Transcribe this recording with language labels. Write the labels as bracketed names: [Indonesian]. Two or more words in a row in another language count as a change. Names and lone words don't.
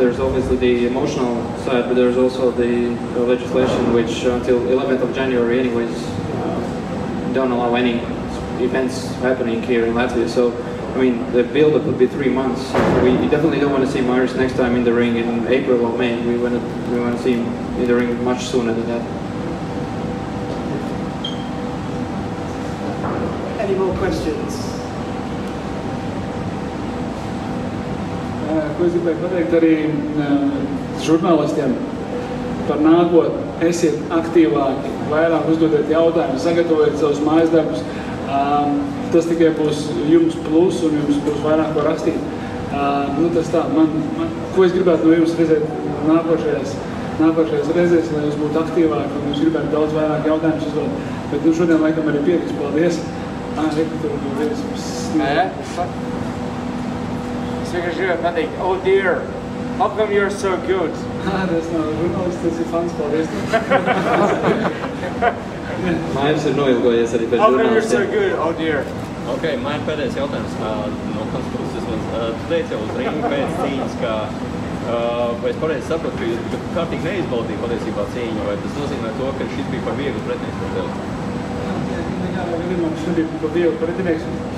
[English] There's obviously the emotional side, but there's also the legislation which until 11th of January anyways don't allow any events happening here in Latvia. So, I mean, the build-up would be 3 months. We definitely don't want to see Mairis next time in the ring in April or May. We want to we want to see him in the ring much sooner than that. Any more questions? [Latvian] Ko es gribēju pateikt arī žurnālistiem par nākotni. Esiet aktīvāki, vairāk uzdodiet jautājumus, sagatavojiet savus mājas darbus. Tas tikai būs jums plus un jums būs vairāk ko rakstīt. Tas tā, ko es gribētu no jums redzēt nākošajās reizēs, lai jūs būtu aktīvāki un jūs gribētu daudz vairāk jautājumus uzdot. Bet šodien laikam arī pietiks. Paldies. Es vienkārši gribēju pateikt, [English] oh dear, how come you're so good? [Latvian] Tas nav žurnālists, tas ir fans, paldies. Mairis ir noilgojies arī pēc [English] How come you're so [Latvian] žurnālistiem. [English] good, oh dear? [Latvian] Ok, man ir pēdējais jautājums no kāds puses. Tu teici jau uz ringu pēc cīņas, ka vai es pareizi sapratu, ka kārtīgi neizbaudīja patiesībā cīņu, vai tas nozīmē to, ka šis bija par vieglu pretinieks par tevi? Nekādā gadījumā šis nebija par vieglu pretinieks.